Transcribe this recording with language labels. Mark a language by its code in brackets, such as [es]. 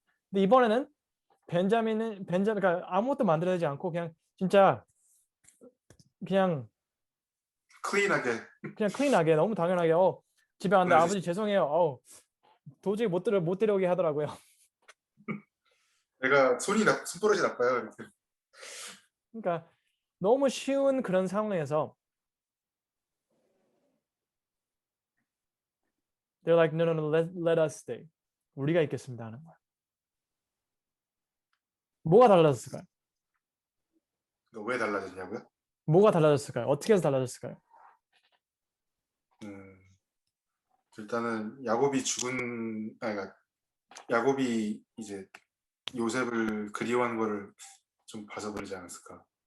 [ko] 근데 이번에는 벤자민가 아무것도 만들어내지 않고 그냥 진짜 그냥 클린하게 클린하게 너무 당연하게 집에 왔는데 보내주시- 아버지 죄송해요. 도저히 못 데려오게 하더라고요. 내가 손버릇이 나빠요. 이렇게. 그러니까 너무 쉬운 그런 상황에서 [en] they're like no, let us stay. [ko] 우리가 있겠습니다 하는 거야. 뭐가 달라졌을까요? 왜 달라졌냐고요? 뭐가 달라졌을까요? 어떻게 해서 달라졌을까요? 음, 일단은 그러니까 야곱이 이제 요셉을 그리워하는 거를 좀 봐서 그러지 않았을까.